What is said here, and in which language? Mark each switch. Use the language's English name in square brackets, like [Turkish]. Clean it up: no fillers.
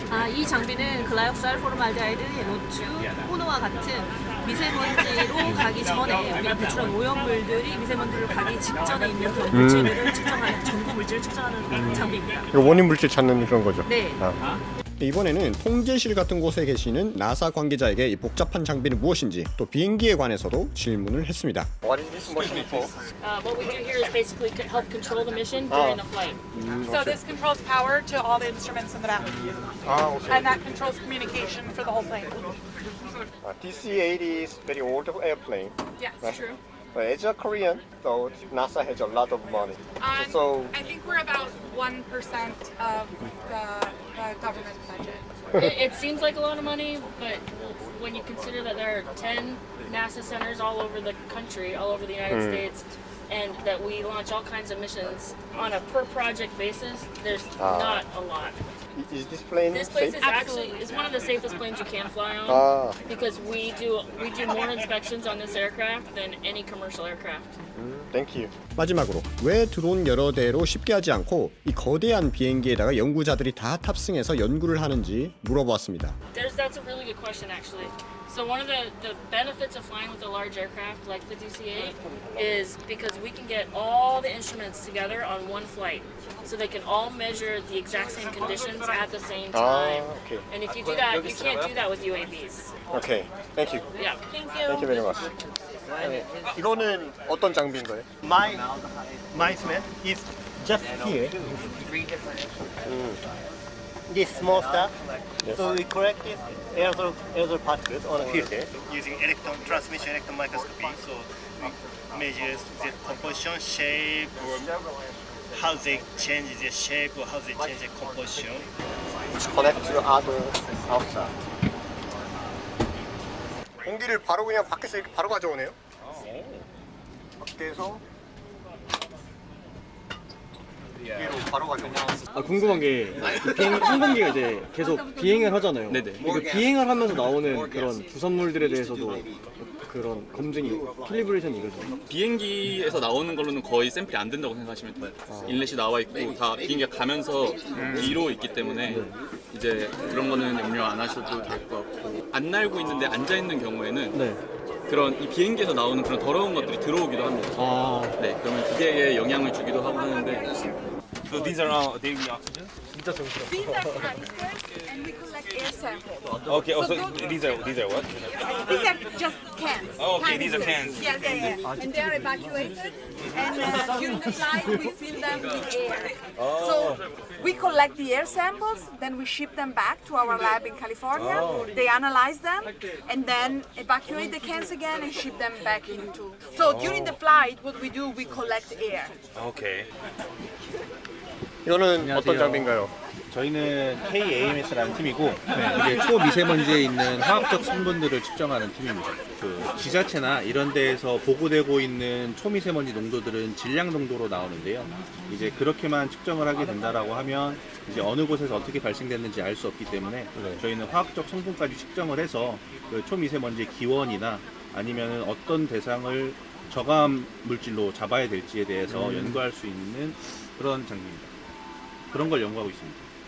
[Korean] 이 장비는 글라이옥살, 포르말데하이드, 노추, 호노와 같은 미세먼지로 가기 전에 우리가 배출한 오염물들이 미세먼지로 가기 직전에 있는 그런 물질들을 측정하는, 전구 물질을 측정하는 장비입니다. 이거 원인 물질 찾는 그런 거죠? 네. 이번에는 통제실 같은 곳에 계시는 나사 관계자에게 이 복잡한 장비는 무엇인지 또 비행기에 관해서도 질문을 했습니다. [English] What is this machine for? What we do here is basically help control the mission during the flight. So this controls power to all the instruments in the back. Okay. And that controls communication for the whole plane. DC-8 is very old airplane. Yes, true. But as a Korean, so NASA has a lot of money. So I think we're about 1% of the government budget. It seems like a lot of money, but when you consider that there are 10 NASA centers all over the country, all over the United States, and that we launch all kinds of missions on a per project basis, there's not a lot. is this plane This place safe? is actually one of the safest planes you can fly on because we do more inspections on this aircraft than any commercial aircraft. Thank you. [Korean] 마지막으로 왜 드론 여러 대로 쉽게 하지 않고 이 거대한 비행기에다가 연구자들이 다 탑승해서 연구를 하는지 물어보았습니다. [English] That's a really good question, actually. So one of the benefits of flying with a large aircraft like the DC-8 is because we can get all the instruments together on one flight. So they can all measure the exact same conditions at the same time. okay. And if you do that, you can't do that with UAVs. 오케이. Thank you. Yeah. Thank you. Thank you very much. [Korean] 이거는 어떤 장비인가요? [English] My man is just here. This small stuff. So we correct this aerosol particles on a filter using transmission electron microscopy. So we measure the composition, shape, or how they change the shape or how they change the composition. Connect to other outside. [Korean] 공기를 바로 그냥 밖에서 이렇게 바로 가져오네요. 밖에서 여기로 바로 가져오네요. 아, 궁금한 게 항공기가 이제 계속 비행을 하잖아요. 네네. 그 비행을 하면서 나오는 그런 부산물들에 대해서도 그런 검증이 캘리브레이션이 이루어져요. 비행기에서 나오는 걸로는 거의 샘플이 안 된다고 생각하시면 돼요. 인렛이 나와 있고 다 비행기가 가면서 뒤로 있기 때문에 이제 그런 거는 염려 안 하셔도 될 것 같고, 안 날고 있는데 앉아 있는 경우에는 네. 그런 이 비행기에서 나오는 그런 더러운 것들이 들어오기도 합니다. 아, 네, 그러면 기계에 영향을 주기도 하고 하는데. [English] So these are daily oxygen? These are canisters, and we collect air samples. Okay, So also don't- these are what? These are just cans. Oh, okay, these are canisters. cans. Yeah. And they are evacuated, and during the flight we fill them with air. So we collect the air samples, then we ship them back to our lab in California. They analyze them, and then evacuate the cans again and ship them back into. So during the flight, what we do, we collect air. Okay. [Korean] 이거는 어떤 장비인가요? 저희는 KAMS라는 팀이고 이게 초미세먼지에 있는 화학적 성분들을 측정하는 팀입니다. 그 지자체나 이런 데에서 보고되고 있는 초미세먼지 농도들은 질량 농도로 나오는데요. 이제 그렇게만 측정을 하게 된다라고 하면 이제 어느 곳에서 어떻게 발생됐는지 알 수 없기 때문에 저희는 화학적 성분까지 측정을 해서 그 초미세먼지의 기원이나 아니면 어떤 대상을 저감 물질로 잡아야 될지에 대해서 연구할 수 있는 그런 장비입니다. 그런 걸 연구하고 있습니다.